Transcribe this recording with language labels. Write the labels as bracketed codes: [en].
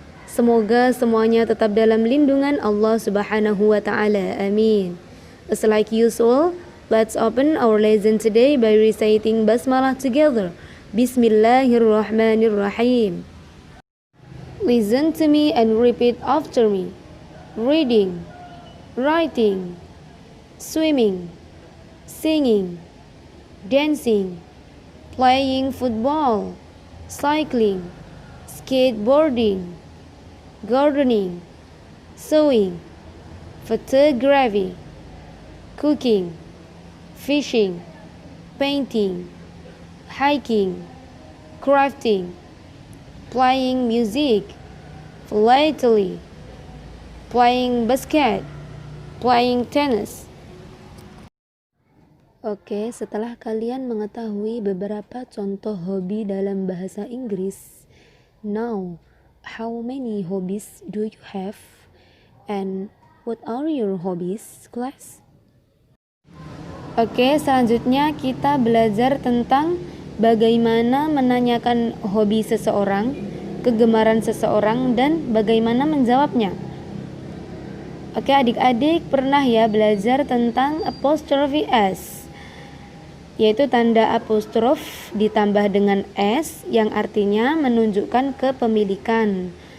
[id] Semoga semuanya tetap dalam lindungan Allah Subhanahu wa taala. Amin. [en] As like usual, let's open our lesson today by reciting basmalah together. Bismillahirrahmanirrahim. Listen to me and repeat after me. Reading, writing, swimming, singing, dancing, playing football, cycling, skateboarding, gardening, sewing, photography, cooking, fishing, painting, hiking, crafting, playing music, philately, playing basket, playing tennis. [id] Oke, setelah kalian mengetahui beberapa contoh hobi dalam bahasa Inggris, [en] now, how many hobbies do you have? And what are your hobbies, class? [id] Oke, selanjutnya kita belajar tentang bagaimana menanyakan hobi seseorang, kegemaran seseorang, dan bagaimana menjawabnya. Oke, adik-adik pernah ya belajar tentang apostrophe S, yaitu tanda apostrof ditambah dengan S yang artinya menunjukkan kepemilikan.